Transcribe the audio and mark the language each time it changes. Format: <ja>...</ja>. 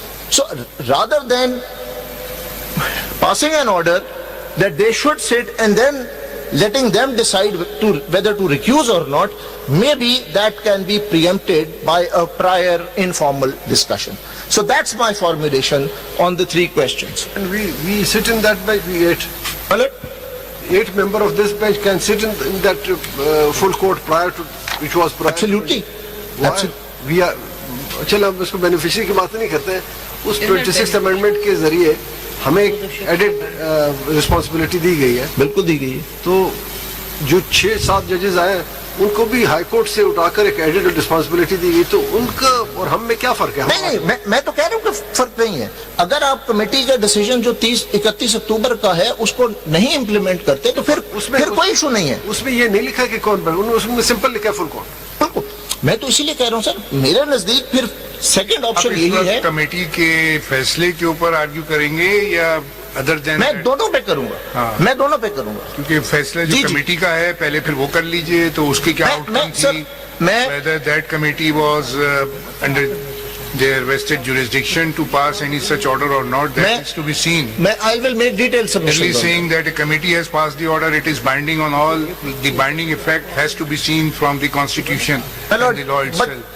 <en>So rather than passing an order that they should sit and then letting them decide whether to recuse or not, maybe that can be preempted by a prior informal discussion. So that's my formulation on the three questions. And we sit in that bench, we 8. Well, 8 member of this bench can sit in that full court prior to, which was prior. Absolutely. Why? We are,</en> <hi>चलो हम इसको beneficiary की बात नहीं करते हैं, उस 26th amendment के जरिए हमें एडेड रिस्पॉन्सिबिलिटी दी गई है. बिल्कुल दी गई है. तो जो 6-7 जजेस आए उनको भी हाई कोर्ट से उठाकर एक एडेड रिस्पॉन्सिबिलिटी दी गई, तो उनका और हम में क्या फर्क है? नहीं, मैं तो कह रहा हूँ कि फर्क नहीं है. अगर आप कमेटी का डिसीजन जो 31 अक्टूबर का है उसको नहीं इम्प्लीमेंट करते तो फिर कोई इशू नहीं है. उसमें ये नहीं लिखा कि कौन, उसमें सिंपल लिखा है फुल कोर्ट. मैं तो इसीलिए कह रहा हूँ सर, मेरे नजदीक फिर सेकंड ऑप्शन यही है. कमेटी के फैसले के ऊपर आर्ग्यू करेंगे या अदर देन? मैं दोनों पे करूंगा. क्योंकि फैसला जो कमेटी का है पहले फिर वो कर लीजिए, तो उसकी क्या आउटकम थी,</hi> <en>whether that committee was under their vested jurisdiction to pass any such order or not, that is to be seen. I will make detailed submissions. Only saying that a committee has passed the order, it is binding on all. The binding effect has to be seen from the constitution and the law itself.</en>